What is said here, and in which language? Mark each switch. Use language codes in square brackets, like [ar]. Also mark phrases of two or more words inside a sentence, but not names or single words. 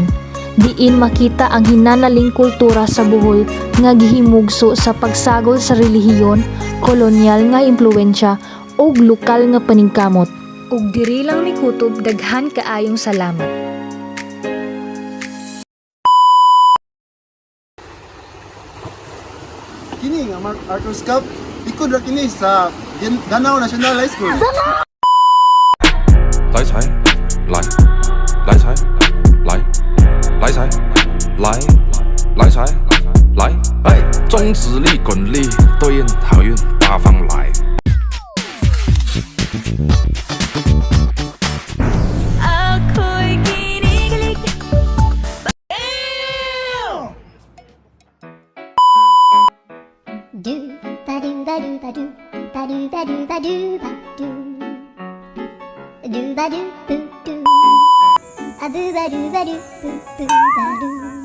[ceb] Diin makita ang hinanaling kultura sa Bohol nga gihimugso sa pagsagol sa relihiyon, kolonyal nga impluwensya ug lokal nga paningkamot. Ug diri lang mikutob daghan kaayong salamat. Kini nga Arthur's Cup, ikod ra kini sa Danao National High School. [zh] 来财，来，来财，来，来财，来，来财，来，哎，中指力滚力，对应好运八方来。 Do ba do ba do ba do ba do ba do ba do ba do ba do boo do a boo ba do boo boo ba do